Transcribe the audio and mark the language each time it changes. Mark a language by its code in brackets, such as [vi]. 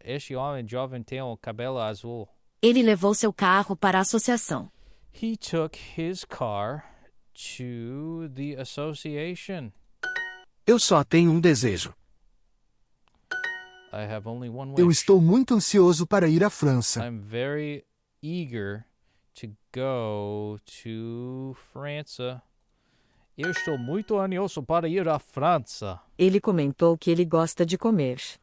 [pt] Este homem jovem tem cabelo azul. Ele levou seu carro para a associação. [en] He took his car to the association. [pt] Eu só tenho um desejo. [en] I have only one wish. [pt] Eu estou muito ansioso para ir à França. [en] I'm very eager to go to França. [pt] Eu estou muito ansioso para ir à França. Ele comentou que ele gosta de comer.